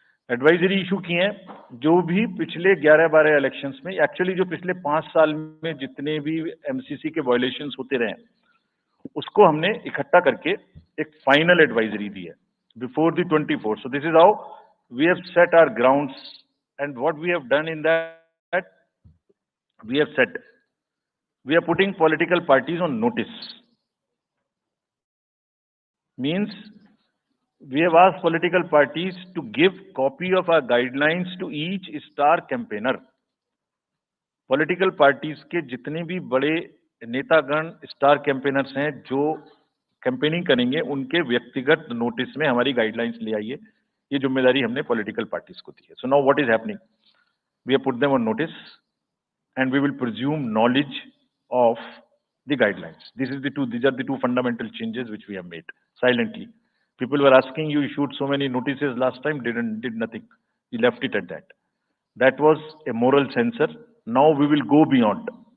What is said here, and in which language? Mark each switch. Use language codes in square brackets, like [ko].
[hi] Advisory issue की हैं, जो भी पिछले 11-12 इलेक्शंस में, एक्चुअली जो पिछले 5 साल में जितने भी एमसीसी के वायलेशंस होते रहे, उसको हमने इकट्ठा करके एक फाइनल एडवाइजरी दी है [en] Before the 24. So this is how we have set our grounds, and what we have done in that, we have set, we are putting political parties on notice. Means we have asked political parties to give copy of our guidelines to each star campaigner. [hi] Political parties के जितने भी बड़े नेतागण, star campaigners हैं जो campaigning करेंगे, उनके व्यक्तिगत नोटिस में हमारी गाइडलाइंस ले आइए ये जिम्मेदारी हमने पॉलिटिकल पार्टीज को दी है. [en] So now what is happening? We have put them on notice and we will presume knowledge of the guidelines. These are the two fundamental changes which we have made silently. People were asking, you issued so many notices last time, did nothing. You left it at that. That was a moral censor. Now we will go beyond.